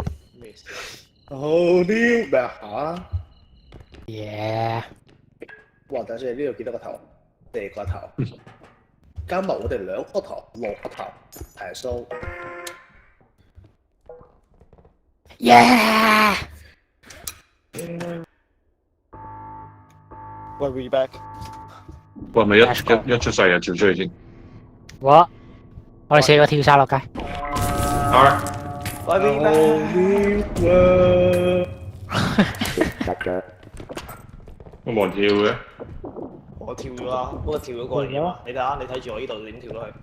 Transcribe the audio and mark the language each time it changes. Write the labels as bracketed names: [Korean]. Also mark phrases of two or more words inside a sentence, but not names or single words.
[Cantonese] 好啲咩啊？耶！哇！等先，呢度見到個頭，四個頭，加埋我哋兩個頭，六個頭，係數。耶！ [English] 喂，we back。 [Cantonese] 喂，咪一出世就跳出去先。我哋四個跳晒落街。啊！喂 B B， [English] Whole new world。 [Cantonese] 我冇人跳嘅。我跳咗啦，不過跳咗過嚟啊嘛。你睇下，你睇住我呢度點跳落去，